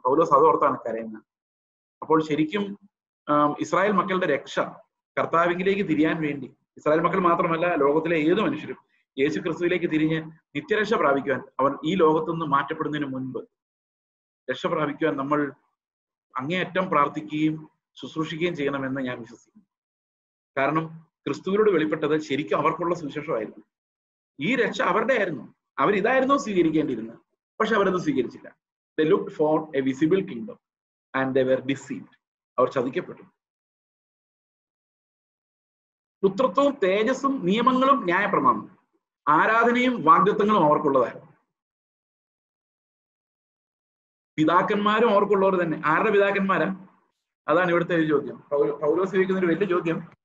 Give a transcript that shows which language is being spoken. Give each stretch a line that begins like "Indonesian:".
Malayalam: പൗലോസ് അതോർത്താണ് കരയുന്നത്. അപ്പോൾ ശരിക്കും ഇസ്രായേൽ മക്കളുടെ രക്ഷ കർത്താവിലേക്ക് തിരിയാൻ വേണ്ടി, ഇസ്രായേൽ മക്കൾ മാത്രമല്ല ലോകത്തിലെ ഏത് മനുഷ്യരും യേശു ക്രിസ്തുവിലേക്ക് തിരിഞ്ഞ് നിത്യരക്ഷ പ്രാപിക്കുവാൻ, അവൻ ഈ ലോകത്തുനിന്ന് മാറ്റപ്പെടുന്നതിന് മുൻപ് രക്ഷ പ്രാപിക്കുവാൻ നമ്മൾ അങ്ങേയറ്റം പ്രാർത്ഥിക്കുകയും ശുശ്രൂഷിക്കുകയും ചെയ്യണമെന്ന് ഞാൻ വിശ്വസിക്കുന്നു. കാരണം ക്രിസ്തുവിനോട് വെളിപ്പെട്ടത് ശരിക്കും അവർക്കുള്ള സുവിശേഷമായിരുന്നു. ഈ രക്ഷ അവരുടെ ആയിരുന്നു. അവരിതായിരുന്നു സ്വീകരിക്കേണ്ടിയിരുന്നത്. പക്ഷെ അവരത് സ്വീകരിച്ചില്ല.
English: They looked for a visible kingdom and they were deceived.
Malayalam: അവർ ചതിക്കപ്പെട്ടു. പുത്രത്വവും തേജസ്സും നിയമങ്ങളും ന്യായപ്രമാണം, ആരാധനയും വാഗ്ദത്തങ്ങളും അവർക്കുള്ളതായിരുന്നു. പിതാക്കന്മാരും അവർക്കുള്ളവർ തന്നെ. ആരുടെ പിതാക്കന്മാരാ? അതാണ് ഇവിടുത്തെ ഒരു ചോദ്യം. പൗലോസ് ചോദിക്കുന്ന ഒരു വലിയ ചോദ്യം.